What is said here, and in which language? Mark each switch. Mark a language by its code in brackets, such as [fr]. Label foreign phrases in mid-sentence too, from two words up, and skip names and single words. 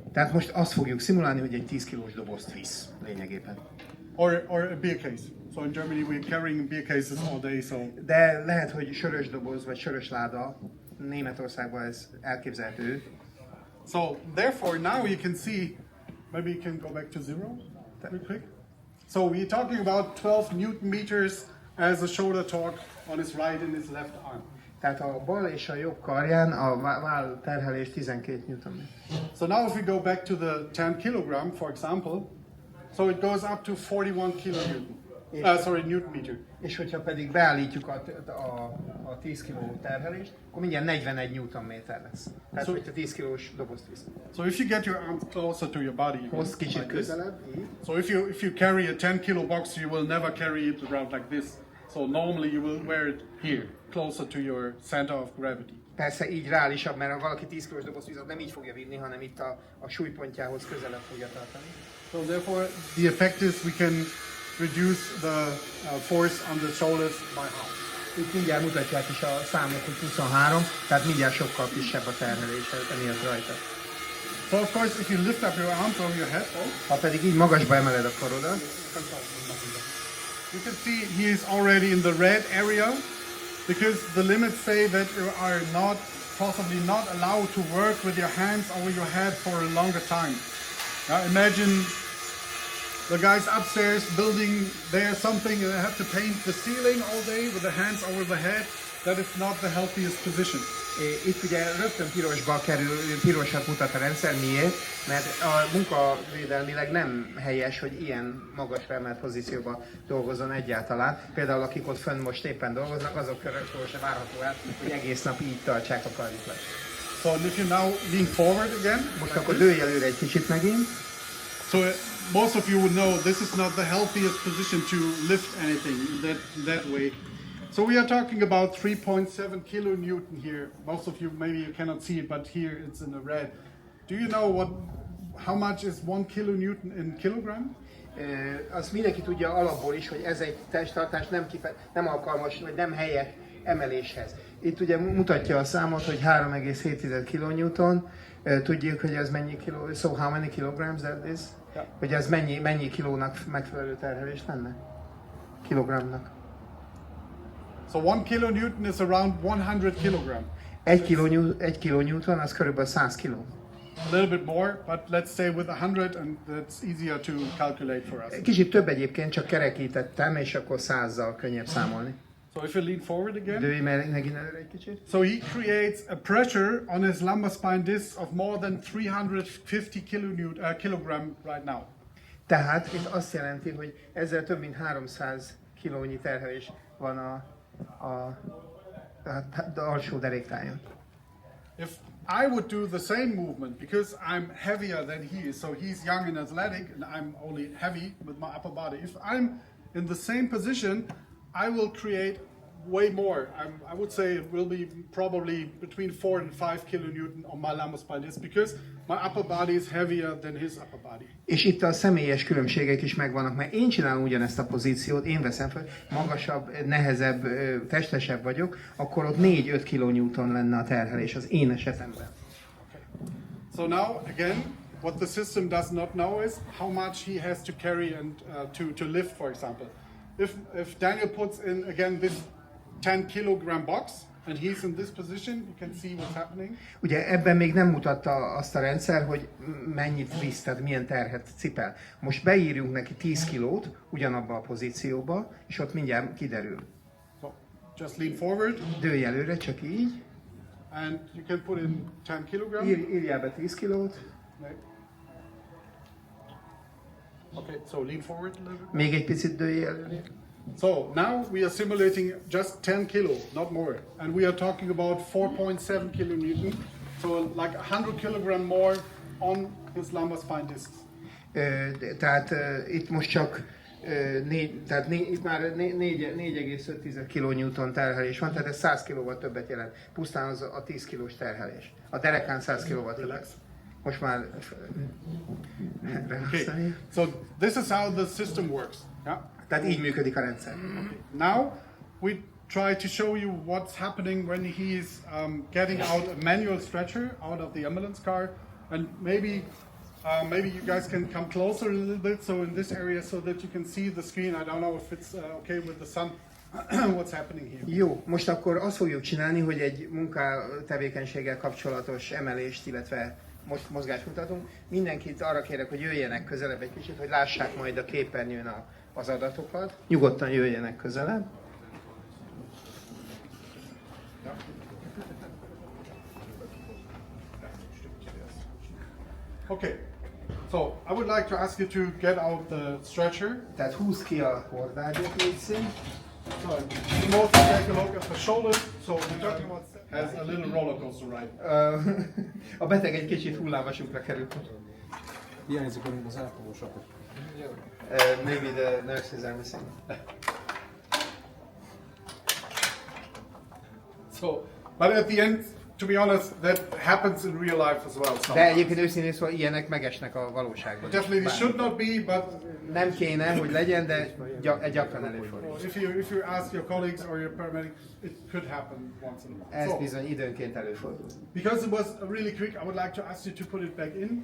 [hu] Tehát most azt fogjuk szimulálni, hogy egy 10 kilós dobozt visz lényegében. [en] or a beer case. So in Germany we're carrying beer cases all day. So [hu] De lehet, hogy sörös doboz vagy sörös láda, Németországban ez elképzelhető. [en] so therefore now you can see, maybe you can go back to zero real quick. So we're talking about 12 Newton meters as a shoulder torque on his right and his left arm. [hu] Tehát a bal és a jobb karján a váll terhelés 12 Newton. [en] So now if we go back to the 10 kilogram, for example, so it goes up to 41 kilonewton. Newton meter. [hu] És hogyha pedig beállítjuk a 10 kg terhelést, akkor mindjárt 41 Newton méter lesz. Tehát, [en] So- [hu] hogyha 10 kilós dobozt visz. [en] So if you get your arms closer to your body, [hu] Hozd kicsit [en] like this. [hu] közelebb, így. [en] So if you carry a 10 kilo box, you will never carry it around like this. So normally you will wear it here, closer to your center of gravity. [hu] Persze így reálisabb, mert ha valaki 10 kilós dobozt visz, nem így fogja vinni, hanem itt a súlypontjához közelebb fogja tartani. [en] So therefore, the effect is we can reduce the force on the shoulders by half. [hu] Itt mindjárt mutatják is a számok, hogy 23, tehát mindjárt sokkal kisebb a terhelés emiatt rajta. [en] So of course, if you lift up your arms over your head, [hu] Ha pedig így magasba emeled a karodat, [en] you can see he is already in the red area because the limits say that you are possibly not allowed to work with your hands over your head for a longer time. Now imagine the guys upstairs building there something and they have to paint the ceiling all day with the hands over the head. That is not the healthiest position. [hu] itt ugye rögtön pirosba kerül, pirosat mutat a rendszer. Miért? Mert a munkavédelmileg nem helyes, hogy ilyen magasra emelt pozícióban dolgozzon egyáltalán. Például akik ott fönn most éppen dolgoznak, azoktól se várható el, hogy egész nap így tartsák a karjukat. [en] So if you now lean forward again, [hu] Most akkor dőlj előre egy kicsit megint. [en] so most of you would know this is not the healthiest position to lift anything that way. So we are talking about 3.7 kilonewton here. Most of you, maybe you cannot see it, but here it's in the red. Do you know how much is 1 kilonewton in kilogram? [hu] Azt mindenki tudja alapból is, hogy ez egy testtartás nem alkalmas, vagy nem helyes emeléshez. Itt ugye mutatja a számot, hogy 3,7 kilonewton. Tudjuk, hogy ez mennyi kiló, [en] so how many kilograms that is? Yeah. [hu] Hogy ez mennyi kilónak megfelelő terhelés lenne? Kilogramnak. [en] So 1 kilonewton is around 100 kilogram. [hu] Egy kilonewton az körülbelül 100 kiló. [en] A little bit more, but let's stay with 100 and that's easier to calculate for us. [hu] Kicsit több egyébként, csak kerekítettem, és akkor 100-zal könnyebb számolni. [en] So if you lean forward again. [hu] Dőlj megint előre egy kicsit. [en] So he creates a pressure on his lumbar spine disc of more than 350 kilogram right now. [hu] Tehát itt azt jelenti, hogy ezzel több mint 300 kilónyi terhelés van a alsó deréktájon. [en] If I would do the same movement, because I'm heavier than he is, so he's young and athletic, and I'm only heavy with my upper body. If I'm in the same position, I will create way more. I would say it will be probably between 4 and 5 kilonewton on my lumbar spine disc, because my upper body is heavier than his upper body. [hu] És itt a személyes különbségek is megvannak, mert én csinálom ugyanezt a pozíciót, én veszem fel, magasabb, nehezebb, testesebb vagyok, akkor ott 4-5 kilonewton lenne a terhelés az én esetemben. [en] So now, again, what the system does not know is how much he has to carry and to lift, for example. If Daniel puts in, again, this 10 kilogram box, and he's in this position, you can see what's happening. [hu] Ugye ebben még nem mutatta azt a rendszer, hogy mennyit visz, tehát milyen terhet cipel. Most beírjunk neki 10 kilót ugyanabba a pozícióba, és ott mindjárt kiderül. [en] So just lean forward, [hu] Dőlj előre, csak így. [en] and you can put in 10 kilogram. [hu] Írjál be 10 kilót. [en] Okay, so lean forward a little bit. [hu] Még egy picit dőlj előre. [en] So now we are simulating just 10 kilo, not more. And we are talking about 4.7 kilonewton. So like 100 kilogram more on his lumbar spine discs. [hu] Tehát itt most csak itt már 4,5 kilonewton terhelés van, tehát ez 100 kilóval többet jelent. Pusztán az a 10 kilós terhelés. A derekán 100 kilóval többet. [en] Relax. [hu] Most már [en] Okay, so this is how the system works. Yeah. [hu] Tehát így működik a rendszer. [en] Now we try to show you what's happening when he's getting out a manual stretcher out of the ambulance car, and maybe you guys can come closer a little bit, so in this area, so that you can see the screen. I don't know if it's okay with the sun. What's happening here? [hu] Jó, most akkor azt fogjuk csinálni, hogy egy munkatevékenységgel kapcsolatos emelést, illetve most mozgást mutatunk. Mindenkit arra kérek, hogy jöjjenek közelebb egy kicsit, hogy lássák majd a képernyőn az adatokat. Nyugodtan jöjjenek közelebb. [en] Okay, so I would like to ask you to get out the stretcher. [hu] Tehát húzd ki a hordágyat, légy. [en] So, most take a look at the shoulders. So we're talking about has a little roller coaster ride. [hu] A beteg egy kicsit hullámvasútra került. Hiányzik a az ápolós apot. [en] Maybe the nurses are missing. So, but at the end, to be honest, that happens in real life as well. [hu] De [en] sometimes. [hu] egyébként őszintén szóval ilyenek megesnek a valóságban. [en] Definitely should not be, but [hu] Nem kéne, hogy legyen, de gyakran előfordul. [en] if you ask your colleagues or your paramedic, it could happen once in a while. [hu] Ez [en] So, [hu] bizony időnként előfordul. [en] because it was really quick, I would like to ask you to put it back in.